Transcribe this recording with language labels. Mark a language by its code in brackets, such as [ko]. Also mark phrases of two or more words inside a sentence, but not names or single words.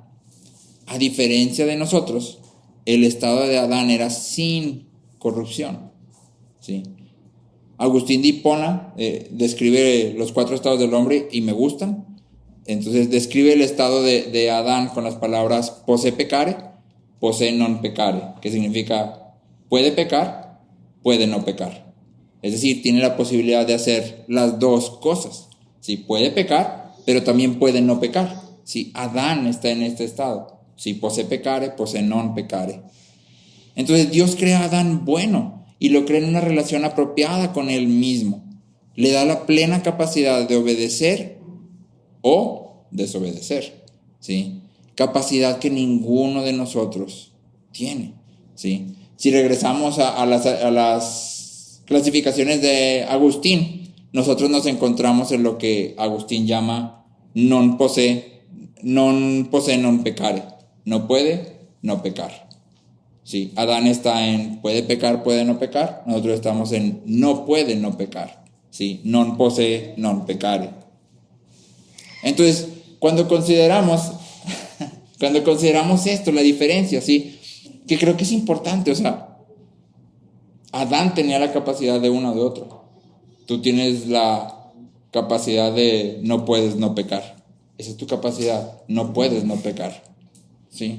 [es] A diferencia de nosotros, el estado de Adán era sin corrupción, ¿sí? Agustín de Hipona describe los 4 estados del hombre y me gustan. Entonces describe el estado de Adán con las palabras [la] posse peccare, posse non peccare, [es] que significa puede pecar, puede no pecar. Es decir, tiene la posibilidad de hacer las dos cosas. Sí, puede pecar, pero también puede no pecar. Sí, Adán está en este estado. Sí, [la] posse peccare, posse non peccare. [es] Entonces Dios crea a Adán bueno y lo crea en una relación apropiada con él mismo. Le da la plena capacidad de obedecer o desobedecer, ¿sí? Capacidad que ninguno de nosotros tiene, ¿sí? Si regresamos a las clasificaciones de Agustín, nosotros nos encontramos en lo que Agustín llama [la] non posse non peccare. [es] No puede no pecar. Sí, Adán está en puede pecar, puede no pecar. Nosotros estamos en no puede no pecar. Sí, [la] non posse non peccare. [es] Entonces, cuando consideramos esto, la diferencia, ¿sí? Que creo que es importante, o sea, Adán tenía la capacidad de uno o de otro. Tú tienes la capacidad de no puedes no pecar. Esa es tu capacidad, no puedes no pecar, ¿sí?